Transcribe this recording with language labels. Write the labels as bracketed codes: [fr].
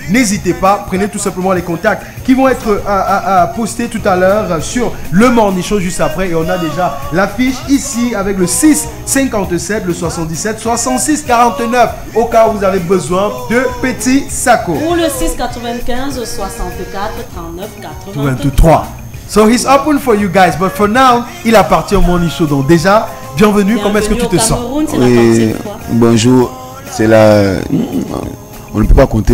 [fr] N'hésitez pas, prenez tout simplement les contacts qui vont être postés tout à l'heure sur le Morning Show juste après. Et on a déjà l'affiche ici avec le 6 57, le 77 66 49 au cas où vous avez besoin de Petit Sako. Ou le 6 95 64 39 83. [en] So he's open for you guys, but for now, [fr] il appartient au Morning Show. Donc déjà, bienvenue. Comment est-ce que tu te sens? Oui, bonjour. C'est là, on ne peut pas compter.